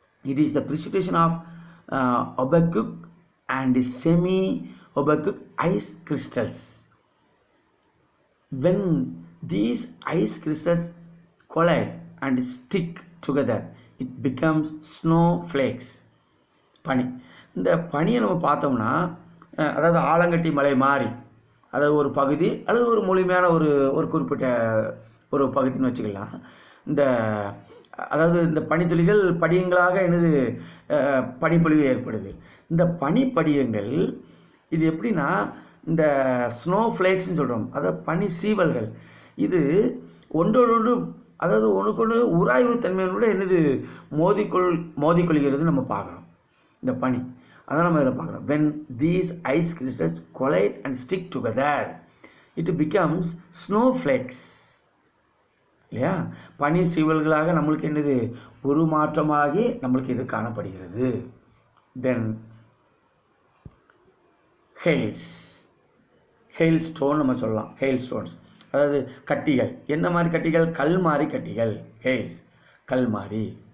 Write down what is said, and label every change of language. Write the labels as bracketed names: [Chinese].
[English] It is the precipitation of opaque and semi-opaque ice crystals. When these ice crystals collide and stick together, it becomes snowflakes. [Tamil] பனி. இந்த பனியை நம்ம பார்த்தோம்னா, அதாவது ஆலங்கட்டி மலை மாறி, அதாவது ஒரு பகுதி அல்லது ஒரு முழுமையான ஒரு குறிப்பிட்ட ஒரு பகுதின்னு வச்சுக்கலாம். இந்த அதாவது இந்த பனித்துளிகள் படியங்களாக என்னது பனிப்பொழிவு ஏற்படுது. இந்த பனிப்படியங்கள் இது எப்படின்னா, இந்த ஸ்னோ ஃப்ளேக்ஸ்ன்னு சொல்கிறோம், அதாவது பனி சீவல்கள். இது ஒன்றோடு அதாவது ஒன்றுக்கொன்று உராய்வு தன்மையோட என்னது மோதிக்கொள்கிறது நம்ம பார்க்குறோம் இந்த பனி. அதான் நம்ம இதில் பார்க்குறோம். [English] when these ice crystals collide and stick together, it becomes snowflakes. [Tamil] இல்லையா, பனி சீவல்களாக நம்மளுக்கு என்னது உருமாற்றமாகி நம்மளுக்கு இது காணப்படுகிறது. [English] then hails, hailstone [Tamil] நம்ம சொல்லலாம், [English] hailstones [Tamil] அதாவது கட்டிகள். என்ன மாதிரி கட்டிகள், கல் மாதிரி கட்டிகள், ஹெயில்ஸ் கல் மாதிரி.